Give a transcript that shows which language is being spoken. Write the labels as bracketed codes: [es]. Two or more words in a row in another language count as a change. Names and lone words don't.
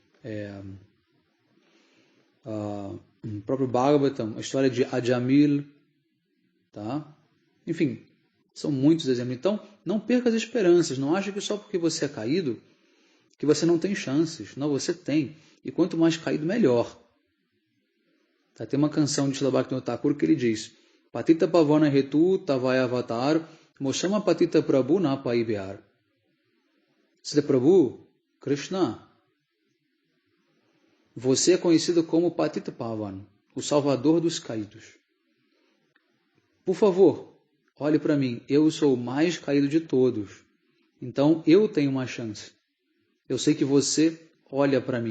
[pt] O próprio Bhagavatam, a história de Ajamil, tá? Enfim, são muitos exemplos. Então, não perca as esperanças, não ache que só porque você é caído, que você não tem chances. Não, você tem. E quanto mais caído, melhor. Tem uma canção de Srila Bhaktivinoda Thakur que ele diz: [bn] পতিত পাবন হেতু তবায় অবতার মোশম পতিত প্রভু না পাইব্যার. [pt] Srila Prabhu, Krishna, você é conhecido como Patita Pavan, o salvador dos caídos. Por favor, olhe para mim, eu sou o mais caído de todos. Então eu tenho uma chance. Eu sei que você olha para mim.